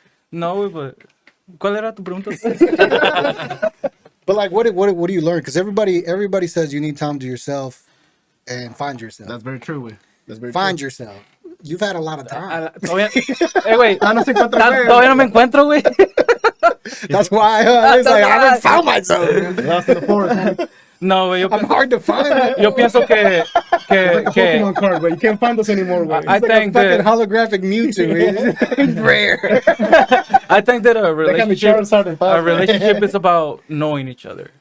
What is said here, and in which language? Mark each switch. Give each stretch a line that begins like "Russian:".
Spanish: No,
English: but
Spanish: ¿cuál era tu pregunta?
English: But like, what do you learn? Because everybody says you need time to yourself and find yourself. That's very true. Find yourself. You've had a lot of time. Wait.
Spanish: Todavía no me encuentro, güey.
English: That's why I haven't found myself. Lost in the forest.
Spanish: No, güey.
English: I'm hard to find.
Spanish: Yo pienso que
English: Pokemon card, but you can't find us anymore. I think that holographic Mewtwo is rare. I think that a relationship is about knowing each other.